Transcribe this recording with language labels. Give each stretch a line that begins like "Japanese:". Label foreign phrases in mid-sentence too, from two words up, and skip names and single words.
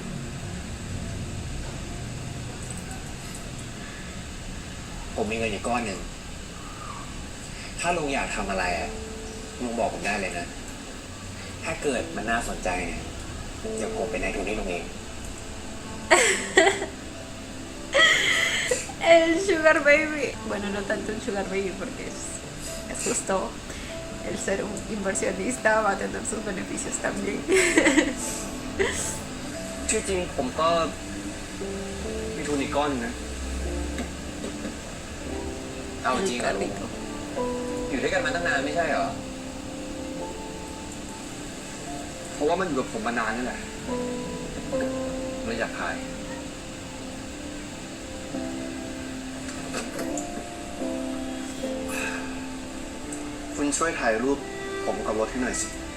Thai: ผมมีเงินอยู่ก้อนหนึ่ง ถ้าลุงอยากทำอะไรอ่ะลุงบอกผมได้เลยนะ ถ้าเกิดมันน่าสนใจเนี่ยเดี๋ยวผมเป็นนายทุนให้ลุงเอง
Spanish: El
English: sugar baby.
Spanish: Bueno, no tanto el
English: sugar baby
Spanish: porque es justo el ser un inversionista va a tener sus beneficios también.
Thai: ชื่อจริงผมก็มีทุนอีกก้อนนะ เอาจริงเหรอลุง
Spanish: Rico.
Thai: อยู่ด้วยกันมาตั้งนานไม่ใช่เหรอ เพราะว่ามันอยู่กับผมมานานนี่แหละเลยอยากขาย คุณช่วยถ่ายรูปผมกับรถให้หน่อยสิ